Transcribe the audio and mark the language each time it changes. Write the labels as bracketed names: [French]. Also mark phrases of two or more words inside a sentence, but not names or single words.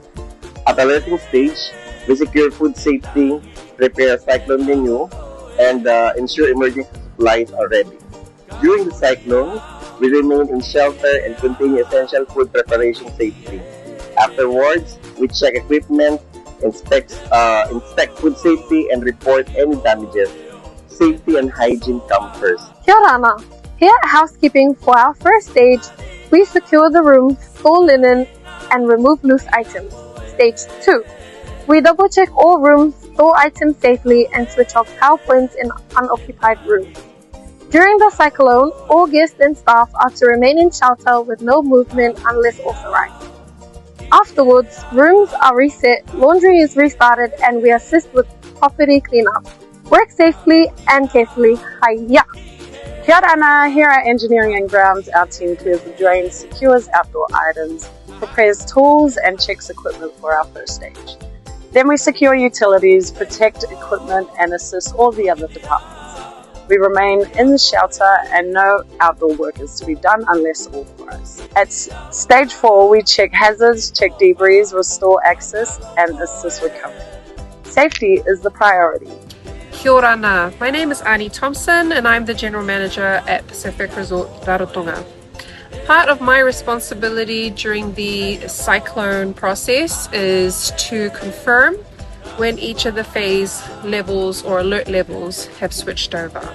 [English] At alerting stage, we secure food safety, prepare a cyclone menu, and ensure emergency supplies are ready. During the cyclone, we remain in shelter and continue essential food preparation safely. Afterwards, we check equipment, inspect food safety, and report any damages. Safety and hygiene come first. [Rarotongan] Kia ora ana. [English] Here at housekeeping, for our first stage, we secure the rooms, store linen, and remove loose items. Stage 2. We double check all rooms, store items safely, and switch off power points in unoccupied rooms. During the cyclone, all guests and staff are to remain in shelter with no movement unless authorized. Afterwards, rooms are reset, laundry is restarted, and we assist with property cleanup. Work safely and carefully. Hiya! [Rarotongan] Kia ora ana. [English] Here at Engineering and Grounds, our team clears the drains, secures outdoor items, prepares tools, and checks equipment for our first stage. Then we secure utilities, protect equipment, and assist all the other departments. We remain in the shelter and no outdoor work is to be done unless authorized. At stage 4, we check hazards, check debris, restore access, and assist recovery. Safety is the priority. [Rarotongan] Kia ora ana. [English] My name is Annie Thompson and I'm the General Manager at Pacific Resort Rarotonga. Part of my responsibility during the cyclone process is to confirm when each of the phase levels or alert levels have switched over.